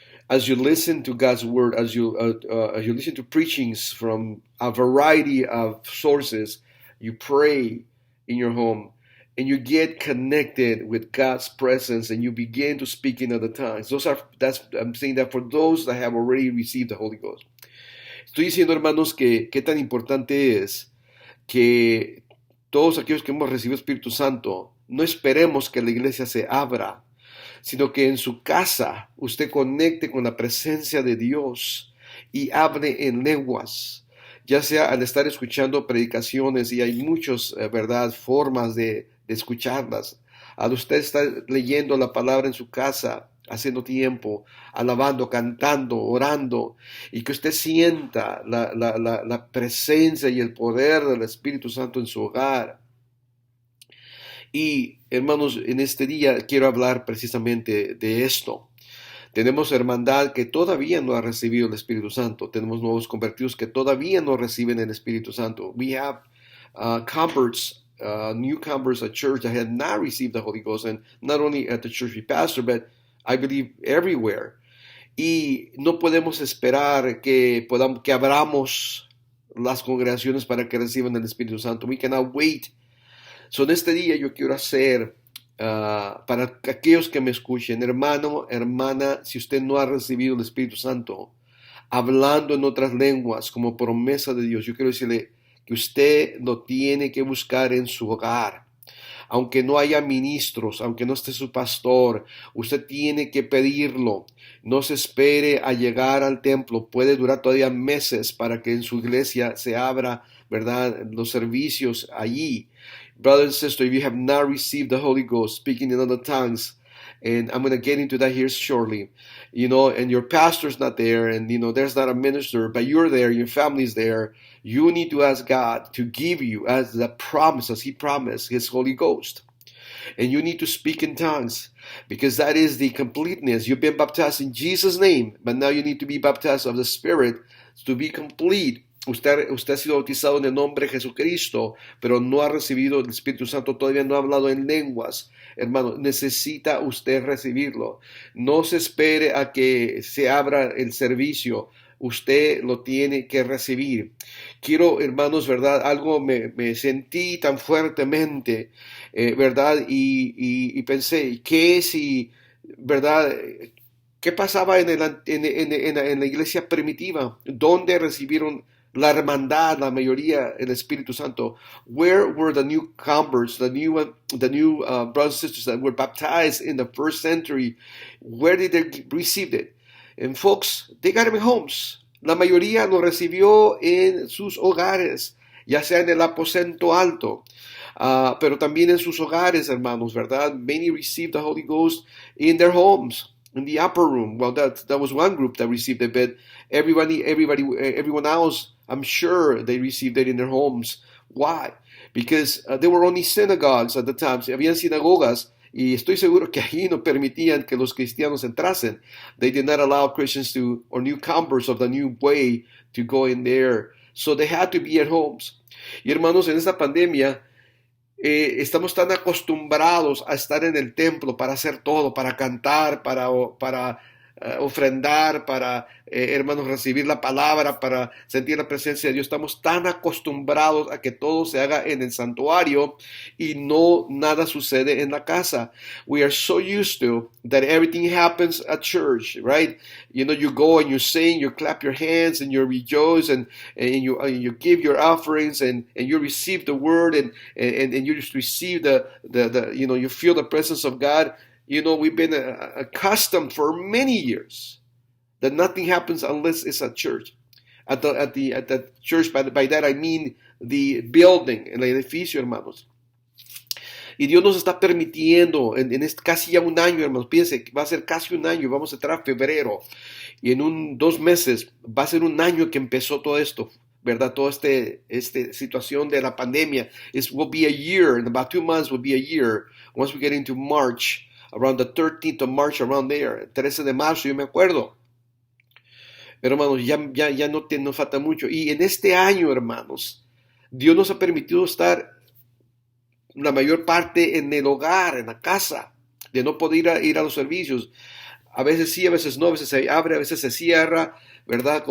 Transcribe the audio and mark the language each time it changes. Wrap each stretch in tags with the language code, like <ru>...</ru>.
<en>As you listen to God's word, as you listen to preachings from a variety of sources, you pray in your home, and you get connected with God's presence, and you begin to speak in other tongues. I'm saying that for those that have already received the Holy Ghost.</en> <es>Estoy diciendo, hermanos, que qué tan importante es que todos aquellos que hemos recibido Espíritu Santo, no esperemos que la iglesia se abra, sino que en su casa usted conecte con la presencia de Dios y hable en lenguas, ya sea al estar escuchando predicaciones, y hay muchas, ¿verdad?, formas de escucharlas. Al usted estar leyendo la palabra en su casa, haciendo tiempo, alabando, cantando, orando, y que usted sienta la presencia y el poder del Espíritu Santo en su hogar. Y hermanos, en este día quiero hablar precisamente de esto. Tenemos hermandad que todavía no ha recibido el Espíritu Santo. Tenemos nuevos convertidos que todavía no reciben el Espíritu Santo.</es> <en>We have converts, newcomers at church that have not received the Holy Ghost, and not only at the church we pastor, but I believe everywhere.</en> <es>Y no podemos esperar que abramos las congregaciones para que reciban el Espíritu Santo.</es> <en>We cannot wait.</en> <es>So, en este día yo quiero hacer, para aquellos que me escuchen, hermano, hermana, si usted no ha recibido el Espíritu Santo, hablando en otras lenguas como promesa de Dios, yo quiero decirle que usted lo tiene que buscar en su hogar. Aunque no haya ministros, aunque no esté su pastor, usted tiene que pedirlo. No se espere a llegar al templo. Puede durar todavía meses para que en su iglesia se abra, ¿verdad?, los servicios allí.</es> <en>Brother and sister, if you have not received the Holy Ghost, speaking in other tongues, and I'm going to get into that here shortly, and your pastor's not there, and, there's not a minister, but you're there, your family's there, you need to ask God to give you, as the promise, as He promised, His Holy Ghost. And you need to speak in tongues, because that is the completeness. You've been baptized in Jesus' name, but now you need to be baptized of the Spirit to be complete.</en> <es>Usted ha sido bautizado en el nombre de Jesucristo, pero no ha recibido el Espíritu Santo, todavía no ha hablado en lenguas. Hermano, necesita usted recibirlo. No se espere a que se abra el servicio. Usted lo tiene que recibir. Quiero, hermanos, ¿verdad? Algo me sentí tan fuertemente, ¿verdad? Y pensé, ¿qué si, verdad? ¿Qué pasaba en la iglesia primitiva? ¿Dónde recibieron la hermandad, la mayoría, el Espíritu Santo?</es> <en>Where were the new converts, the new brothers and sisters that were baptized in the first century? Where did they receive it? And folks, they got it in homes.</en> <es>La mayoría lo recibió en sus hogares, ya sea en el aposento alto, pero también en sus hogares, hermanos, ¿verdad?</es> <en>Many received the Holy Ghost in their homes, in the upper room. Well, that was one group that received it, but everyone else, I'm sure they received it in their homes. Why? Because there were only synagogues at the time.</en> <es>Habían sinagogas, Y estoy seguro que allí no permitían que los cristianos entrasen.</es> <en>They did not allow Christians to, or newcomers of the new way to go in there. So they had to be at homes.</en> <es>Y hermanos, en esta pandemia, estamos tan acostumbrados a estar en el templo para hacer todo, para cantar, para ofrendar, para, hermanos, recibir la palabra, para sentir la presencia de Dios. Estamos tan acostumbrados a que todo se haga en el santuario y no nada sucede en la casa.</es> <en>We are so used to that everything happens at church, right? You know, you go and you sing, you clap your hands and you rejoice and you give your offerings and you receive the word and you just receive the you know, you feel the presence of God. You know, we've been accustomed for many years that nothing happens unless it's at church. At the church, by that I mean the building,</en> <es>el edificio, hermanos. Y Dios nos está permitiendo, casi ya un año, hermanos, piense, va a ser casi un año, vamos a entrar a febrero, y en 2 meses va a ser un año que empezó todo esto, ¿verdad? Toda esta situación de la pandemia.</es> <en>It will be a year, in about 2 months will be a year, once we get into March. Around the 13th of March, around there,</en> <es>13 de marzo, yo me acuerdo. Pero hermanos, ya no nos falta mucho. Y en este año, hermanos, Dios nos ha permitido estar la mayor parte en el hogar, en la casa, de no poder ir a los servicios. A veces sí, a veces no, a veces se abre, a veces se cierra, ¿verdad?</es>